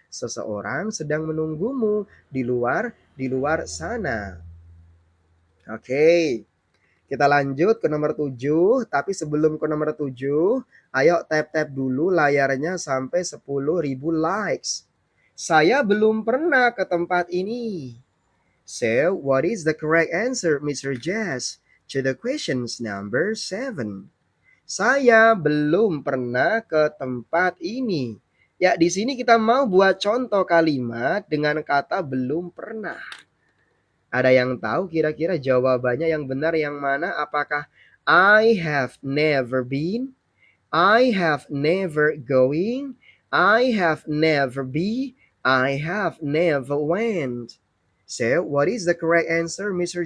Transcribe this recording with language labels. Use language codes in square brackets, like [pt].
[id] Seseorang sedang menunggumu di luar sana. Oke. Kita lanjut ke nomor 7, tapi sebelum ke nomor 7, ayo tap-tap dulu layarnya sampai 10.000 likes. Saya belum pernah ke tempat ini. [en] So, what is the correct answer, Mr. Jazz, to the questions number 7? [id] Saya belum pernah ke tempat ini. Ya, di sini kita mau buat contoh kalimat dengan kata belum pernah. Ada yang tahu kira-kira jawabannya yang benar yang mana? Apakah [en] I have never been, I have never going, I have never be, I have never went? So, what is the correct answer, Mr.